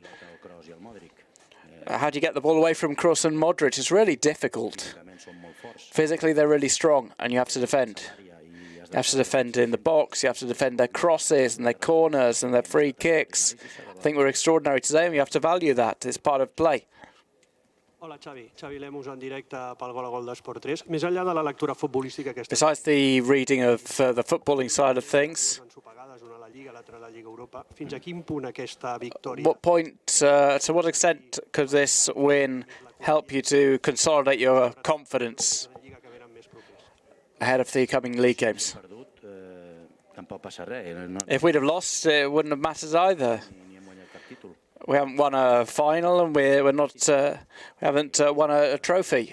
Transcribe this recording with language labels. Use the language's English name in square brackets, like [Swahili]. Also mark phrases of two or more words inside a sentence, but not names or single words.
[English] How do you get the ball away from Kroos and Modric? It's really difficult. Physically, they're really strong, and you have to defend. You have to defend in the box, you have to defend their crosses and their corners and their free kicks. I think we're extraordinary today, and we have to value that. It's part of play. [Catalan] Hola, Xavi. Xavi Lemus en directe pel Gol a Gol d'Esport 3. Més enllà de la lectura futbolística que [English] Besides the reading of the footballing side of things, [Catalan] ensopegades, una a la Lliga, l'altra a la Lliga Europa, fins a quin punt aquesta victòria [English] what point, to what extent could this win help you to consolidate your confidence ahead of the coming league games? If we'd have lost, it wouldn't have mattered either. We haven't won a final, and we haven't won a trophy.